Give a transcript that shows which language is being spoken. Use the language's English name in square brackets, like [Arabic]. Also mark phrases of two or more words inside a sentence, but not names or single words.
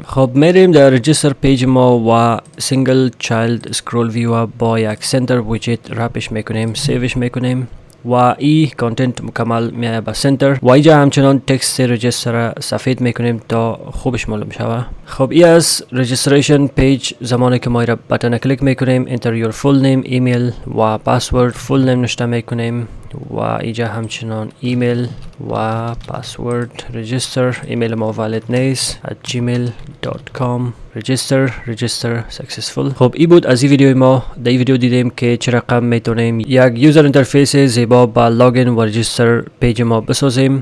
[Persian] خب میریم در [English] register page [Persian] ما و [English] single child scroll view [Persian] با یک [English] center widget [Persian] رپش میکنیم، سیوش میکنیم و ای کانتنت مکمل میاد به سنتر و اینجا همچنان تکست رجیستر سفید میکنیم تا خوبش معلوم شوه. خب ای از رجیستریشن پیج زمانی که ما را بتن کلیک میکنیم [English] enter your full name [Persian] ایمیل و پسورد [English] full name [Persian] نشته میکنیم و اینجا همچنان ایمیل و پسورد رجیستر ایمیل ما valid نیست @gmail.com [English] register successful. [Persian] خب ای بود از این ویدیو ما. در این ویدیو دیدیم که چه رقم میتونیم یک [English] user interface [Persian] زیبا با [English] login and register page [Persian] ما بسازیم.